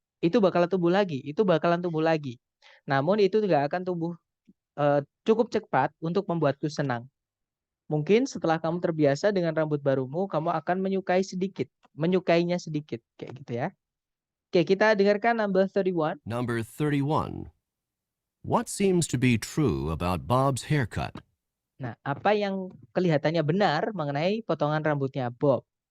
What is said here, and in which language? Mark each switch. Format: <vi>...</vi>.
<id>Itu bakalan tumbuh lagi, itu bakalan tumbuh lagi. Namun itu tidak akan tumbuh cukup cepat untuk membuatku senang. Mungkin setelah kamu terbiasa dengan rambut barumu, kamu akan menyukainya sedikit, kayak gitu ya. Oke, kita dengarkan</id> <en>number 31. Number 31. What seems to be true about Bob's haircut?</en> <id>Nah, apa yang kelihatannya benar mengenai potongan rambutnya Bob?</id>